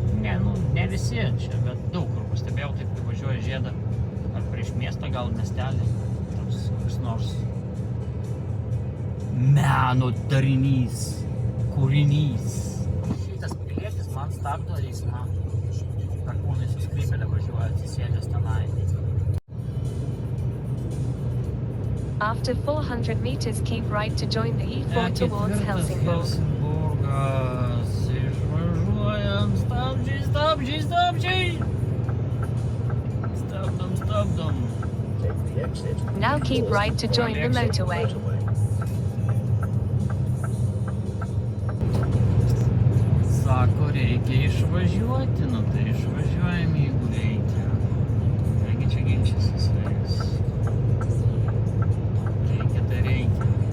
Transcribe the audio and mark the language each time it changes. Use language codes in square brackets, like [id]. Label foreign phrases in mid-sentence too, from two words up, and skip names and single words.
[lt] Ne, nu, ne visi čia, bet daug kur pastebėjau, taip kai važiuoja žiedą ar prieš miestą, gal miestelį, toks nors meno darinys, kūrinys. Šitas pilietis man stabdo eismą. Perkūnai su skrybėle važiuoja, atsisėdęs tenai. [en] After 400 meters, keep right to join the E4 towards Helsingborg. [lt] Helsingborgas. Išvažiuojam. Stabdžiai, stabdžiai, stabdžiai. Stabdom. [en] Now keep right to join the motorway. [lt] Sako, reikia išvažiuoti, nu tai išvažiuojam, jeigu reikia. Negi čia ginčysis su jais. Reikia, tai reikia.